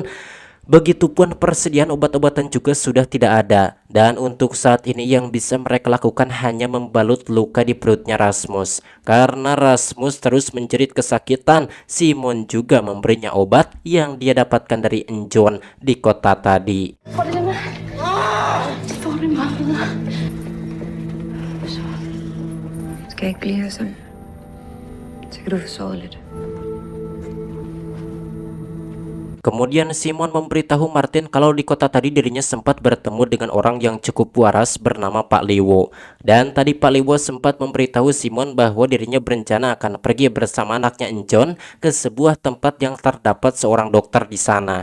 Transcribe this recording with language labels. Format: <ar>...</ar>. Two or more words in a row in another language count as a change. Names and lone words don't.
<id>Begitupun persediaan obat-obatan juga sudah tidak ada. Dan untuk saat ini yang bisa mereka lakukan hanya membalut luka di perutnya Rasmus. Karena Rasmus terus menjerit kesakitan, Simon juga memberinya obat yang dia dapatkan dari Enjon di kota tadi.</id> <da>Skal jeg ikke blive her sådan? Så kan du få sovet lidt.</da> <id>Kemudian Simon memberitahu Martin kalau di kota tadi dirinya sempat bertemu dengan orang yang cukup waras bernama Pak Lewo. Dan tadi Pak Lewo sempat memberitahu Simon bahwa dirinya berencana akan pergi bersama anaknya Enjon ke sebuah tempat yang terdapat seorang dokter di sana.</id>